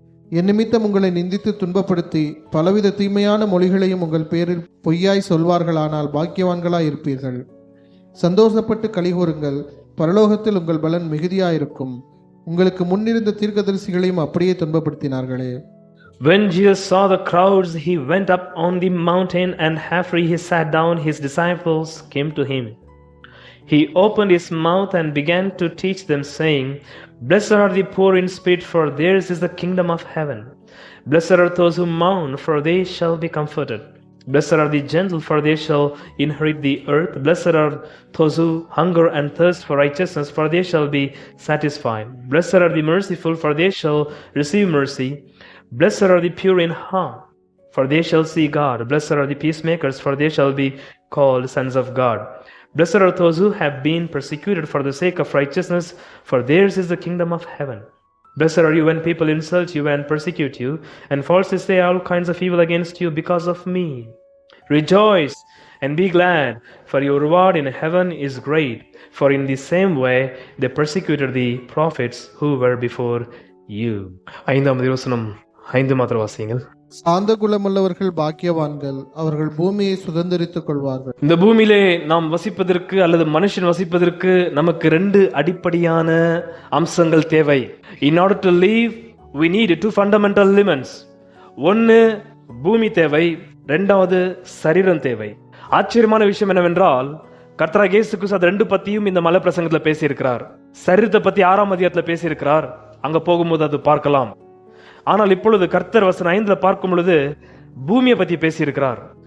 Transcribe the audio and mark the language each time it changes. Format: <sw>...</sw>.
<ta>என் நிமித்தம் உங்களை நிந்தித்து துன்பப்படுத்தி பலவித தீமையான மொழிகளையும் உங்கள் பேரில் பொய்யாய் சொல்வார்களானால் பாக்கியவான்களாய் இருப்பீர்கள். சந்தோஷப்பட்டு களிகூறுங்கள், பரலோகத்தில் உங்கள் பலன் மிகுதியாயிருக்கும். உங்களுக்கு முன்னிருந்த தீர்க்கதரிசிகளையும் அப்படியே துன்பப்படுத்தினார்களே.</ta> <en>When Jesus saw the crowds, he went up on the mountain, and after he sat down, his disciples came to him. He opened his mouth and began to teach them, saying, Blessed are the poor in spirit, for theirs is the kingdom of heaven. Blessed are those who mourn, for they shall be comforted. Blessed are the gentle, for they shall inherit the earth. Blessed are those who hunger and thirst for righteousness, for they shall be satisfied. Blessed are the merciful, for they shall receive mercy. Blessed are the pure in heart, for they shall see God. Blessed are the peacemakers, for they shall be called sons of God. Blessed are those who have been persecuted for the sake of righteousness, for theirs is the kingdom of heaven. Blessed are you when people insult you and persecute you, and falsely say all kinds of evil against you because of me. Rejoice and be glad, for your reward in heaven is great. For in the same way they persecuted the prophets who were before you.</en> <ta>5ஆம் வசனம் 5 மாத்திரம் வாசியுங்கள். சாந்த குணமுள்ளவர்கள் பாக்கியவான்கள், அவர்கள் பூமியை சுதந்திரித்துக் கொள்வார்கள். இந்த பூமியிலே நாம் வசிப்பதற்கு அல்லது மனுஷன் வசிப்பதற்கு நமக்கு 2 அடிப்படையான அம்சங்கள் தேவை.</ta> <en>In order to live, we need 2 fundamental elements.</en> <ta>ஒன்னு பூமி தேவை, 2வது சரீரம் தேவை. ஆச்சரியமான விஷயம் என்னவென்றால், கர்த்தராகிய இயேசு கிறிஸ்து அது 2 பத்தியும் இந்த மலை பிரசங்கத்துல பேசியிருக்கிறார். சரீரத்தை பத்தி 6ஆம் அதிகாரத்துல பேசியிருக்கிறார். அங்க போகும்போது அது பார்க்கலாம். ஆனால் இப்பொழுது கர்த்தர் வசனம் 5 பார்க்கும் பொழுது பூமியை பற்றி பேசியிருக்கிறார்.</ta>